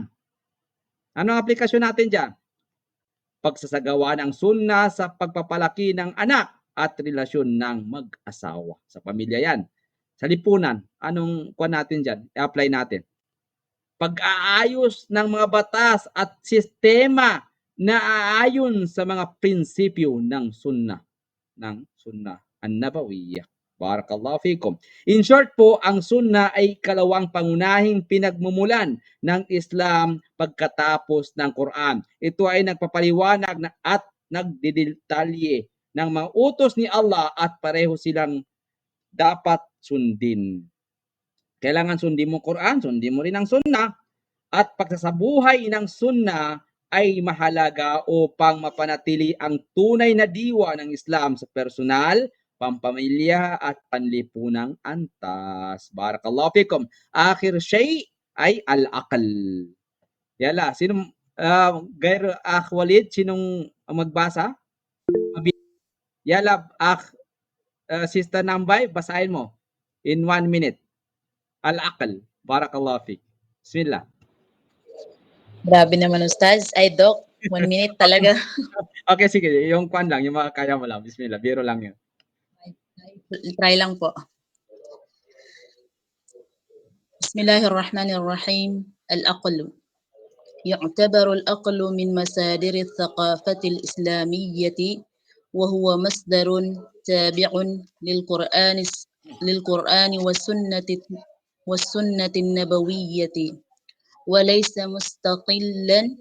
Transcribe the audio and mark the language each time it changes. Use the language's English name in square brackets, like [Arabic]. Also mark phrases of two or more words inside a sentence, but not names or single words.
[Filipino] Ano ang aplikasyon natin diyan? Pagsasagawa ng sunnah sa pagpapalaki ng anak at relasyon ng mag-asawa. Sa pamilya yan. Sa lipunan, anong kuha natin dyan? I-apply natin. Pag-aayos ng mga batas at sistema na aayon sa mga prinsipyo ng sunnah. Ng [Arabic] السنة النبوية. بارك الله فيكم. [English] In short [Filipino] po, ang sunnah ay kalawang pangunahing pinagmumulan ng Islam pagkatapos ng Quran. Ito ay nagpapaliwanag at nagdidetalye ng mga utos ni Allah at pareho silang dapat sundin. Kailangan sundin mo Quran, sundin mo rin ang sunnah. At pagsasabuhay ng sunnah ay mahalaga upang mapanatili ang tunay na diwa ng Islam sa personal, pampamilya at panlipunang antas. [Arabic] بارك الله فيكم. آخر شيء أي العقل. [Filipino] Yala, sinong Gair Walid, sinong magbasa? Yala, Sister Nambay, basahin mo [English] in 1 minute. [Arabic] العقل. بارك الله فيك. بسم الله. [Filipino] Grabe naman, Ustaz. Ay, Doc, 1 minute talaga. Okay, sige. Yung kwan lang, yung mga kaya mo lang. Bismillah. Biro lang yun. Try lang po. [Arabic] بسم الله الرحمن الرحيم. Al-aql. يعتبر الأقل من مصادر الثقافة الإسلامية وهو مصدر تابع للقرآن والسنة النبوية وليس مستقلا